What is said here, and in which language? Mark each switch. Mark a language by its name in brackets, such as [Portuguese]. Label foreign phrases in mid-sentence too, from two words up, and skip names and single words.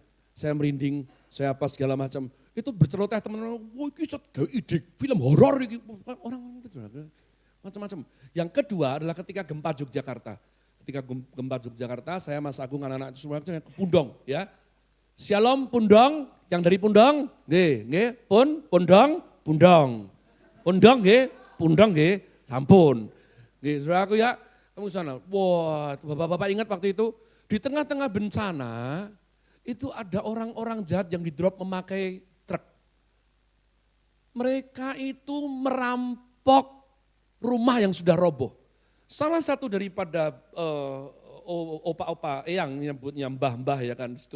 [Indonesian] Saya merinding, saya apa segala macam. Itu berceloteh teman-teman, wah ini ide film horor orang itu macam-macam. Yang kedua adalah ketika gempa Yogyakarta. Ketika gempa Yogyakarta, saya Mas Agung anak-anak itu semua ke Pundong ya. Shalom Pundong, yang dari Pundong, nggih, Pundong. [Javanese] Pundong nggih, Pundong nggih, sampun. Nggih, [Indonesian] saudaraku ya, kamu sana. Wah, Bapak-bapak ingat waktu itu di tengah-tengah bencana itu ada orang-orang jahat yang di-drop memakai truk. Mereka itu merampok rumah yang sudah roboh. Salah satu daripada opa-opa yang nyebutnya mbah-mbah ya kan itu.